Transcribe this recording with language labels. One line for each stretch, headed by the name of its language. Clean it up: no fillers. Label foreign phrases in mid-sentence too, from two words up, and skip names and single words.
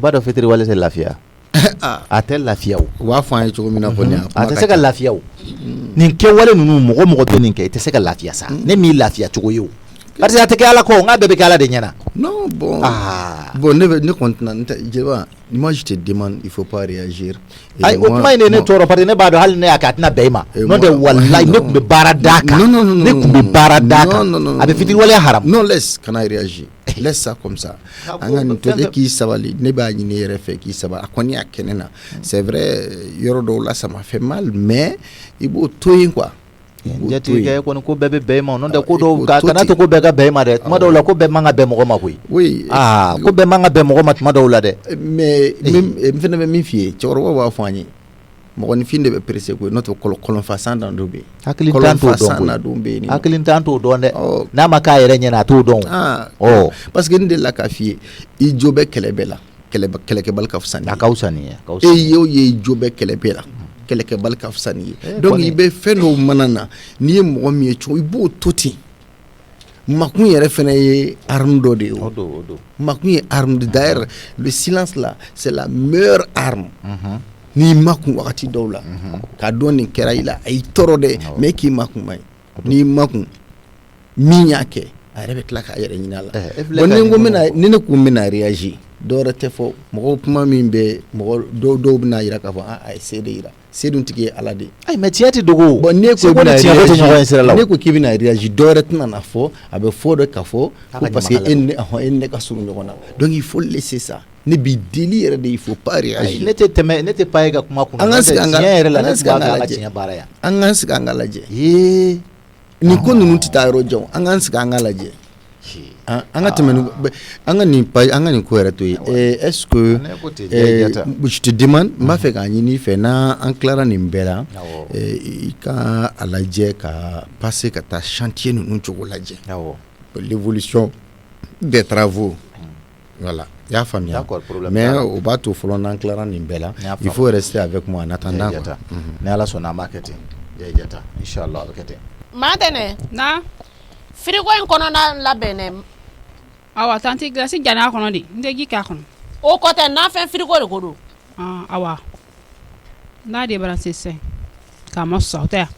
Bambara: I b'a dɔn fitiriwale tɛ lafiya a tɛ lafiya o u b'a fɔ an ye cogo min na kɔni a tɛ se ka lafiya o nin kɛwale ninnu mɔgɔ bɛ nin kɛ I tɛ se ka lafiya sa ne m'i lafiya cogo ye o
French: parce que
Bambara: a tɛ kɛ ala kɔ n k'a bɛɛ bɛ kɛ ala de ɲɛna.
French: Non bon bon ne continue
Bambara: n tɛ jeliba
French: moi je te demande il faut pas réagir.
Bambara: Ayi o kuma in de ne tɔɔrɔ
French: parce que
Bambara: ne b'a dɔn hali ne y'a kɛ a tɛna bɛn I ma n'o tɛ walayi ne tun bɛ baara d'a kan ne tun bɛ baara d'a kan a bɛ fitiriwaleya haram.
French: Non laisse
Bambara: kana
French: réagir laisse ça comme ça
Bambara: an ka nin to k'i sabali ne b'a ɲini I yɛrɛ fɛ k'i sabali a kɔni y'a kɛ ne na
French: c'est vrai
Bambara: yɔrɔ dɔw la
French: ça m'a fait mal mais
Bambara: I b'o to yen quoi. Jatigikɛ kɔni ko bɛɛ bɛ bɛn I ma n'o tɛ ko dɔw kana to ko bɛɛ ka bɛn I ma dɛ tuma dɔw la ko bɛɛ man ka bɛn mɔgɔ ma koyi ko bɛɛ man ka bɛn mɔgɔ ma tuma dɔw la dɛ mais n fana bɛ min f'i ye cɛkɔrɔba b'a fɔ an ye mɔgɔninfin de bɛ pressé koyi n'o tɛ kɔlɔnfasan dan dɔ bɛ yen hakili t'an t'o dɔn hakili t'an t'o dɔn dɛ n'a ma k'a yɛrɛ ɲɛna a t'o dɔn
French: parce que
Bambara: n delila k'a f'i ye I jo bɛ kɛlɛ bɛɛ la kɛlɛkɛbali ka fisa ni ye a ka fisa ni ye e y'o ye I jo bɛ kɛlɛ bɛɛ la kɛlɛkɛbali ka fisa ni ye donc I bɛ fɛn dɔw mana na n'i ye mɔgɔ min ye cogo I b'o to ten makun yɛrɛ fana ye arme dɔ de ye o makun ye
French: arme d'ailleurs le silence là c'est la meilleure arme
Bambara: n'i makun wagati dɔw la k'a dɔn nin kɛra I la a y'i tɔɔrɔ dɛ mais k'i makun ma ye n'i makun min y'a kɛ a yɛrɛ bɛ tila k'a yɛrɛ ɲini a la bon ni ne ko n bɛna réagir dɔwɛrɛ tɛ fɔ mɔgɔw kuma min bɛ mɔgɔ dɔw bɛna yira k'a fɔ a ye se de yira se dun tigi ye ala de ye. Ayi mais tiɲɛ tɛ dogo. Bon ne ko k'i bɛna réagir dɔwɛrɛ tɛna na fɔ a bɛ fɔ de ka fɔ
French: parce que
Bambara: e ni ne ka surun ɲɔgɔn na
French: donc il faut laisser ça
Bambara: ne b'i deli yɛrɛ de
French: il faut pas réagir.
Bambara: Ne tɛ pas e ka kuma kunna tiɲɛ yɛrɛ la ne tɛ b'a fɛ a ka tiɲɛ baara yan. An k'an sigi an ka lajɛ nin ko ninnu tɛ taa yɔrɔ jan an k'an sigi an ka lajɛ an ka tɛmɛ an ka nin ko yɛrɛ to yen
French: est-ce que je te demande
Bambara: n b'a fɛ k'a ɲini fɛ n'an tilara nin bɛɛ la i ka a lajɛ ka passer ka taa chantier ninnu cogo lajɛ
French: l'évolution des travaux voilà
Bambara: i y'a faamuya mais o b'a to fɔlɔ n'an tilara nin bɛɛ la
French: il faut rester avec moi en attendant
Bambara: ni ala sɔnna an b'a kɛ ten jata inchallah a bɛ kɛ ten Matɛnɛ na frigo in kɔnɔna labɛnnɛ awa tanti glasi jana kɔnɔ de n tɛ ji k'a kɔnɔ o kɔ tɛ nafɛn frigo de ko don awa n'a de bara sisan k'a ma sɔn o tɛ yan